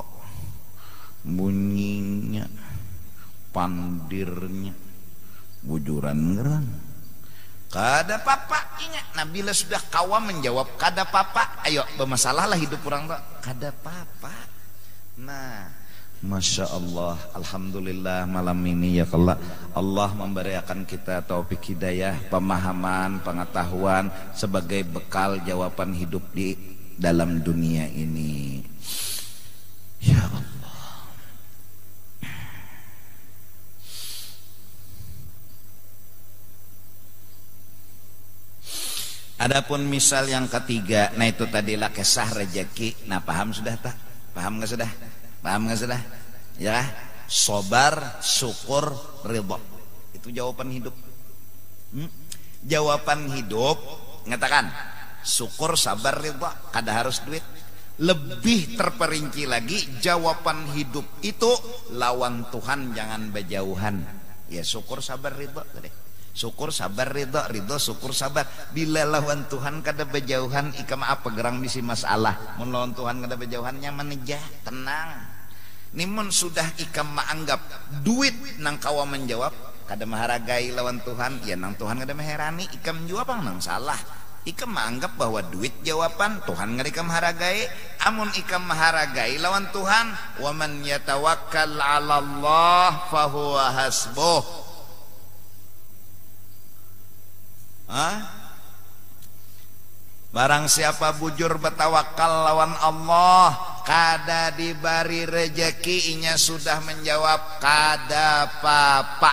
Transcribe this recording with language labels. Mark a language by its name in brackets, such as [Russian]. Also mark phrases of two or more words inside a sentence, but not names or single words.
[Banjar] Bunyinya, pandirnya, bujuran ngeran. Kada papa ingat. Nah bila sudah kawan menjawab kada papa, ayo bermasalah lah hidup orang tak. Kada papa. Nah, masya Allah, alhamdulillah malam ini ya Allah memberikan kita taufik hidayah, pemahaman, pengetahuan sebagai bekal jawaban hidup di dalam dunia ini. Ya Allah. Adapun misal yang ketiga, nah itu tadilah kisah rezeki. Nah paham sudah tak? Paham nggak sudah? Paham nggak sudah? Ya, sobar, syukur, ridho. Itu jawaban hidup. Jawaban hidup, ngatakan syukur, sabar, ridho. Kada harus duit. Lebih terperinci lagi, jawaban hidup itu lawan Tuhan jangan berjauhan. Ya syukur, sabar, ridho. Syukur, sabar, ridho, ridho, syukur, sabar. Bila lawan Tuhan kada berjauhan, ikam apa gerang bisi masalah. Mun lawan Tuhan kada berjauhan nyaman aja, tenang. Nimun sudah ikam menganggap duit nang kawa menjawab kada maharagai lawan Tuhan, ya nang Tuhan kada meherani ikam jawab nang salah. Ikam menganggap bahwa duit jawaban Tuhan kada ikam maharagai. Amun ikam maharagai lawan Tuhan, [Arabic] ومن يتوكل على الله فهو حسبه. [Banjar] Barang siapa bujur bertawakal lawan Allah, kada dibari rejeki, inya sudah menjawab kada apa-apa.